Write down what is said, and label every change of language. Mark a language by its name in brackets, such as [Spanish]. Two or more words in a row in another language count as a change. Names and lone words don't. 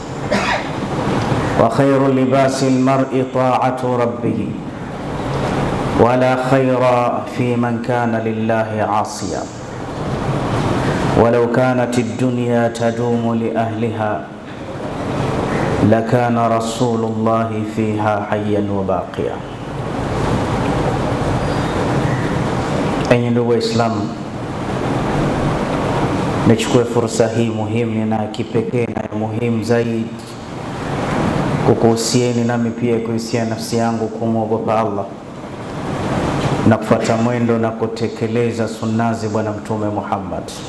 [Arabic] وخير لباس المرء طاعة ربه، ولا خير في من كان لله عاصيا، ولو كانت الدنيا تدوم لأهلها لكان رسول الله فيها حيا وباقيا. [Swahili] Enyi ndugu Waislamu, nichukue fursa hii muhimu na kipekee na muhimu zaidi kukuhusieni nami pia kuhusia nafsi yangu kumwogopa Allah na kufuata mwendo na kutekeleza sunnazi Bwana Mtume Muhammad.